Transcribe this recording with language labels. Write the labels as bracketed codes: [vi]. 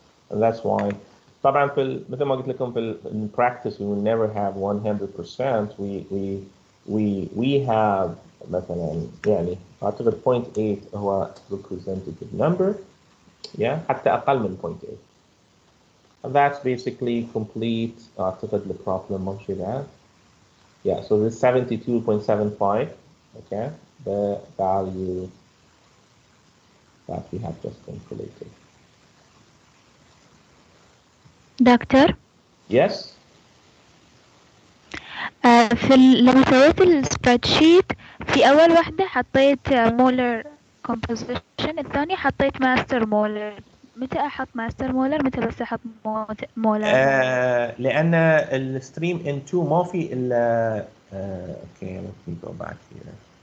[en] And that's why [ar] طبعا مثل ما قلت لكم [en] in practice we will never have 100%. We have [ar] مثلا يعني أعتقد 0.8 هو [en] representative number. [ar] Yeah, حتى أقل من 0.8. [en] And that's basically complete أعتقد the problem ماشي that. Yeah, so this 72.75. Okay. the value that we have just calculated. [ar] دكتور [en] Yes. [ar] لما سويت السبريد شيت في أول واحدة حطيت مولر كومبوزيشن، الثانية حطيت ماستر مولر. متى أحط ماستر مولر متى بس أحط مولر؟ لأن الستريم N2 ما في إلا [en] okay, let me go back here.